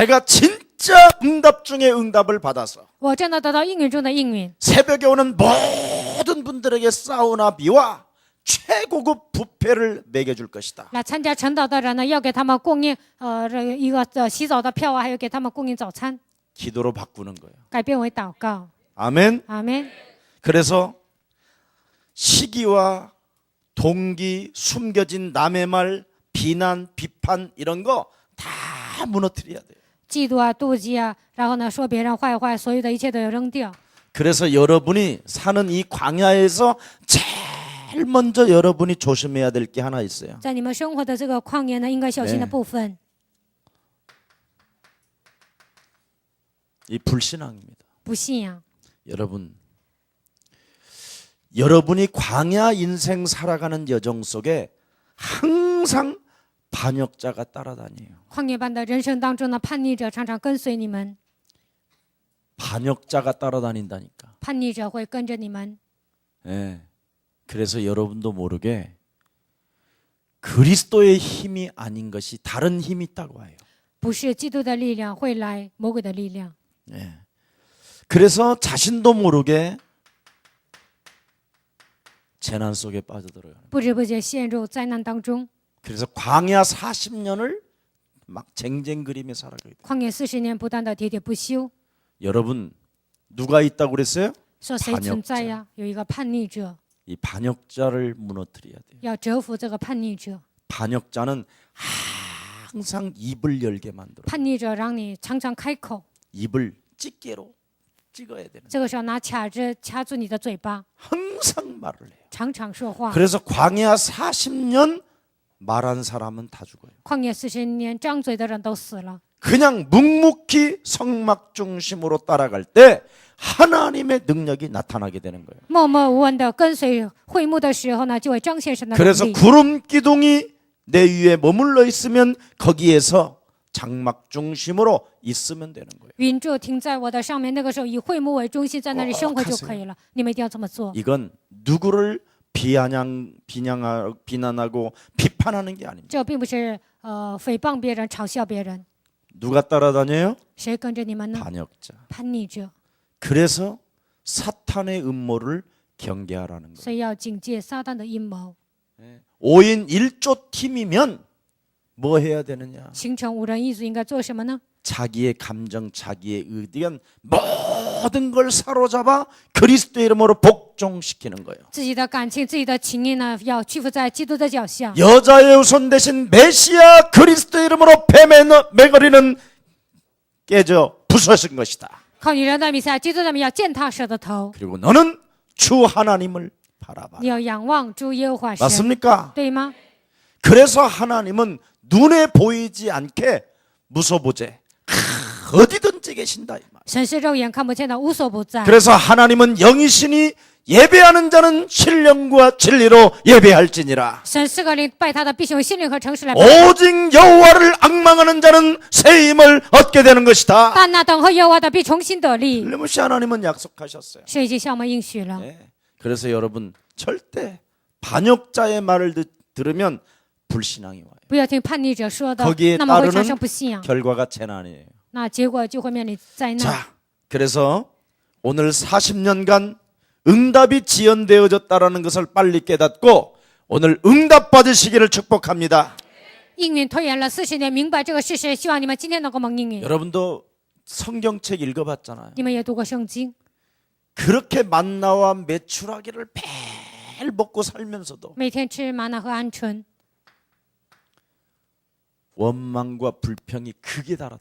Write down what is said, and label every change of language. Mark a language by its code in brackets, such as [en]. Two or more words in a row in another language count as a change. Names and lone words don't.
[ko] 제가 진짜 응답 중에 응답을 받아서 [zh] 我真的得到应允中的应允。 [ko] 새벽에 오는 모든 분들에게 사우나비와 최고급 뷔페를 먹여줄 것이다. [zh] 来参加晨祷的人呢，要给他们供应一个洗澡的票啊，还有给他们供应早餐， [ko] 기도로 바꾸는 거예요. [zh] 改变为祷告。 [ko] 아멘. [zh] 阿门。 [ko] 그래서 시기와 동기, 숨겨진 남의 말, 비난, 비판 이런 거 다 무너뜨려야 돼요. [zh] 嫉妒啊、妒忌啊，然后呢说别人坏话，所有的一切都要扔掉。 [ko] 그래서 여러분이 사는 이 광야에서 제일 먼저 여러분이 조심해야 될 게 하나 있어요. [zh] 在你们生活的这个旷野呢，应该小心的部分， [ko] 이 불신앙입니다. [zh] 不信仰。 [ko] 여러분이 광야 인생 살아가는 여정 속에 항상 반역자가 따라다녀요. [zh] 旷野般的人生当中呢，叛逆者常常跟随你们， [ko] 반역자가 따라다닌다니까. [zh] 叛逆者会跟着你们。 [ko] 예. 그래서 여러분도 모르게 그리스도의 힘이 아닌 것이 다른 힘이 있다고 해요. [zh] 不是基督的力量会来，魔鬼的力量。 [ko] 예. 그래서 자신도 모르게 재난 속에 빠져들어요. [zh] 不知不觉陷入灾难当中。 [ko] 그래서 광야 40년을 막 쟁쟁그리며 살아가게 돼요. [zh] 旷野40年，不断的喋喋不休。 [ko] 여러분 누가 있다고 그랬어요? [zh] 说谁存在呀？有一个叛逆者， [ko] 이 반역자를 무너뜨려야 돼요. [zh] 要折服这个叛逆者。 [ko] 반역자는 항상 입을 열게 만들어요. [zh] 叛逆者让你常常开口， [ko] 입을 집게로 찍어야 되는. [zh] 这个时候拿卡子掐住你的嘴巴， [ko] 항상 말을 해요. [zh] 常常说话。 [ko] 그래서 광야 40년 말한 사람은 다 죽어요. [zh] 旷野40年，张嘴的人都死了。 [ko] 그냥 묵묵히 성막 중심으로 따라갈 때 하나님의 능력이 나타나게 되는 거예요. [zh] 默默无闻的跟随会幕的时候呢，就会彰显神的能 [ko] 그래서 [zh] 力。 [ko] 구름 기둥이 내 위에 머물러 있으면 거기에서 장막 중심으로 있으면 되는 거예요. [zh] 云柱停在我的上面，那个时候以会幕为中心，在那里生活就可以了。你们一定要这么做。 [ko] 이건 누구를 비난하고 비판하는 게 아닙니다. [zh] 这并不是诽谤别人、嘲笑别人。 [ko] 누가 따라다녀요? [zh] 谁跟着你们呢？ [ko] 반역자. [zh] 叛逆者。 [ko] 그래서 사탄의 음모를 경계하라는 거예요. [zh] 所以要警戒撒旦的阴谋。 [ko] 5인 1조 팀이면 뭐 해야 되느냐? [zh] 形成5人一组应该做什么呢？ [ko] 자기의 감정, 자기의 의견 모든 걸 사로잡아 그리스도의 이름으로 복종시키는 거예요. [zh] 自己的感情、自己的情意呢，要屈服在基督的脚下。 [ko] 여자의 후손 대신 메시아 그리스도의 이름으로 뱀의 매거리는 깨져 부서진 것이다. [zh] 靠你人的弥赛亚基督的名要践踏蛇的头。 [ko] 그리고 너는 주 하나님을 바라봐. [zh] 你要仰望主耶和华神， [ko] 맞습니까? [zh] 对吗？ [ko] 그래서 하나님은 눈에 보이지 않게 무소부재 어디든지 계신다 이 말. [zh] 神是肉眼看不见的，无所不在。 [ko] 그래서 하나님은 영이시니 예배하는 자는 신령과 진리로 예배할지니라. [zh] 神是个灵，拜他的必须用心灵和诚实来拜。 [ko] 오직 여호와를 앙망하는 자는 새 힘을 얻게 되는 것이다. [zh] 但那等候耶和華的必重新得力。 [ko] 틀림없이 하나님은 약속하셨어요. [zh] 神已经向我们应许了。 [ko] 네. 그래서 여러분 절대 반역자의 말을 들으면 불신앙이 와요. [zh] 不要听叛逆者说的 [ko] 거기에 ， [zh] 那么会 [ko] 따르는 [zh] 产生不信仰， [ko] 결과가 재난이에요. [zh] 那结果就会面临灾难。 [ko] 자, 그래서 오늘 40년간 응답이 지연되어졌다라는 것을 빨리 깨닫고 오늘 응답 받으시기를 축복합니다. [zh] 应允拖延了40年，明白这个事实，希望你们今天能够蒙应允。 [ko] 여러분도 성경책 읽어봤잖아요. [zh] 你们也读过圣经， [ko] 그렇게 만나와 메추라기를 매일 먹고 살면서도 [zh] 每天吃玛瑙和鹌鹑， [ko] 원망과 불평이 극에 달았다.